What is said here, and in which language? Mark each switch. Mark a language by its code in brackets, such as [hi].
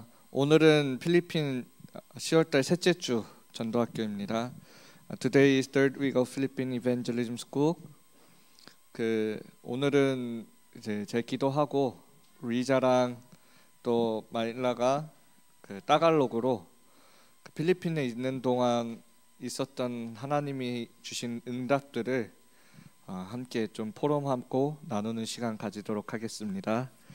[ko] 오늘은 필리핀 10월달 셋째 주 전도학교입니다. [en] Today is third week of Philippine Evangelism School. [ko] 오늘은 이제 제 기도하고 리자랑 또 마닐라가 따갈로그로 필리핀에 있는 동안 있었던 하나님이 주신 응답들을 함께 좀 포럼하고 나누는 시간 가지도록 하겠습니다.